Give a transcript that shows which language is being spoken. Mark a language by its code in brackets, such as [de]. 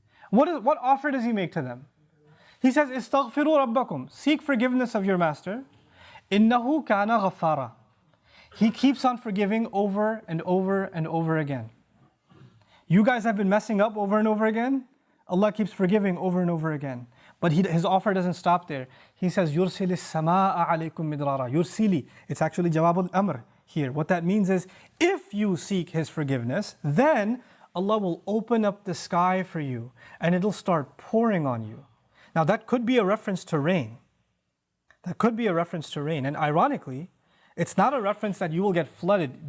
[en] What offer does he make to them? He says, "Istaghfiru rabbakum." Seek forgiveness of your master. Innahu kana ghaffara. He keeps on forgiving over and over and over again. You guys have been messing up over and over again. Allah keeps forgiving over and over again. But his offer doesn't stop there. He says, [ar] يُرْسِلِ السَّمَاءَ عَلَيْكُمْ مِدْرَارًا. Yursili. [en] It's actually Jawab al-Amr here. What that means is, if you seek His forgiveness, then Allah will open up the sky for you and it'll start pouring on you. Now that could be a reference to rain. That could be a reference to rain. And ironically, it's not a reference that you will get flooded.